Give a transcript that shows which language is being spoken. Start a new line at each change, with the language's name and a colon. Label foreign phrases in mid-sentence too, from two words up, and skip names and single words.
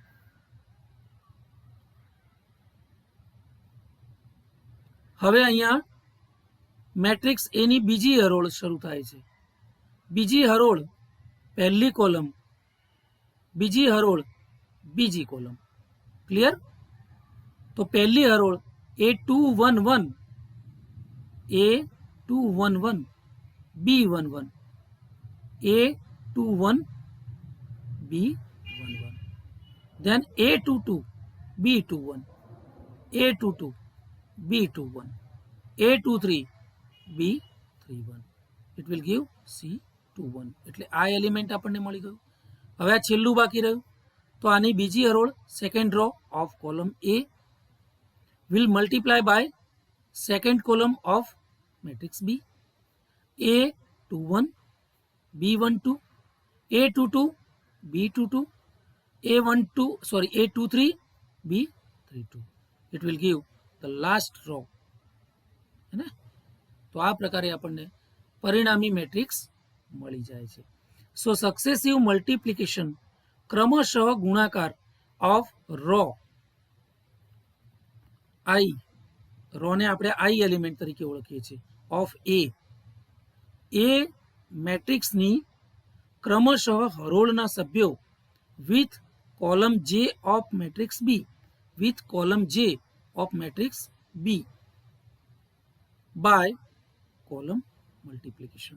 Gujarati: હવે અહીંયા મેટ્રિક્સ એની બીજી હરોળ શરૂ થાય છે. બીજી હરોળ પહેલી કોલમ, બીજી હરોળ, બીજી કોલમ. ક્લિયર? તો પહેલી હરોળ A211, A211, B11, A21, B11, then A22, B21, A22, B21, A23, B31.
English: It will give
Gujarati: C21. એટલે આ એલિમેન્ટ આપણને મળી ગયું. હવે આ છેલ્લું બાકી રહ્યું. તો આની બીજી હરોળ,
English: second row of column A will multiply by second column of matrix B. A21, B12, A22, B22, A23, B32. It will give the last row.
Hindi: है ना?
Gujarati: तो આ પ્રકારે આપણને પરિણામી મેટ્રિક્સ મળી જાય છે.
English: So successive multiplication,
Gujarati: ક્રમશઃ ગુણાકાર
English: of row i,
Gujarati: રોને આપણે આઈ એલિમેન્ટ તરીકે ઓળખીએ છીએ,
English: of A matrixની
Gujarati: ક્રમશઃ હરોળના સભ્યો
English: with column j of matrix B with column j of matrix B by column multiplication.